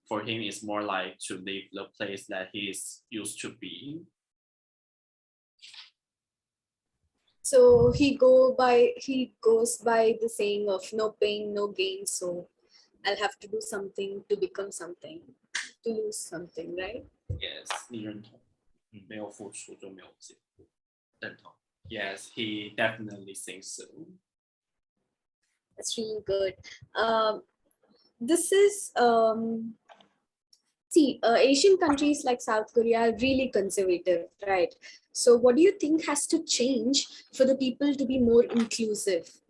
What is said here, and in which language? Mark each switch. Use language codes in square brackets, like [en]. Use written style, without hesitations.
[en] For him, it's more like to leave the place that he is used to be. So he goes by the saying of no pain, no gain. So I'll have to do something to become something, to lose something, right? [zh] Yes, 你认同，没有付出就没有结果。认同。 [en] Yes, he definitely thinks so. That's really good. This is See, Asian countries like South Korea are really conservative, right? So, what do you think has to change for the people to be more inclusive?